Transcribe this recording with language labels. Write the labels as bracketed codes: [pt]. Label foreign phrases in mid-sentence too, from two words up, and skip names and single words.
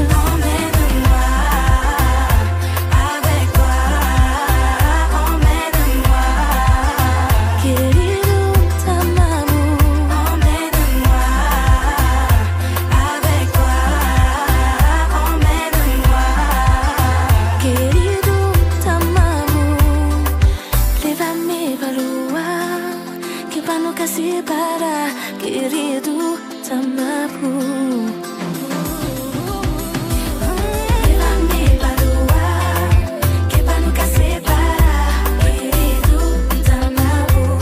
[fr] Emmène-moi avec toi. Emmène-moi, querido Tamaru. Emmène-moi avec toi. Emmène-moi, querido Tamaru. [pt] Leva-me para luar, que para nunca se parar, querido Tamaru. Leva-me para luar, que para nunca se parar, querido Tamaru.